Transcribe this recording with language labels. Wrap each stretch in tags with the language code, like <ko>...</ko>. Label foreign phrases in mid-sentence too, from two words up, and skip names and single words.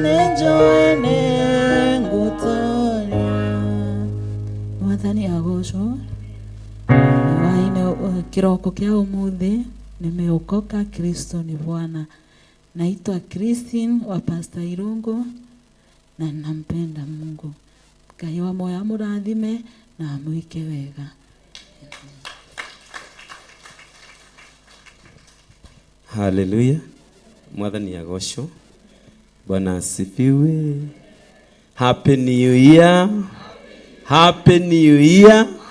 <ki>njoene ngutoria mwathani agocwo waine kiroko kia umuthi nimeokoka.</ki> <sw>Kristo ni Bwana. Naitwa Christine wa Pastor Irungu na nampenda Mungu.</sw> <ki>Ngai wa moyo amurathime na amwike wega. Haleluya. Mwathani agocwo.</ki> <sw>Bwana asifiwe.</sw> <en>Happy New Year. Happy New Year.</en>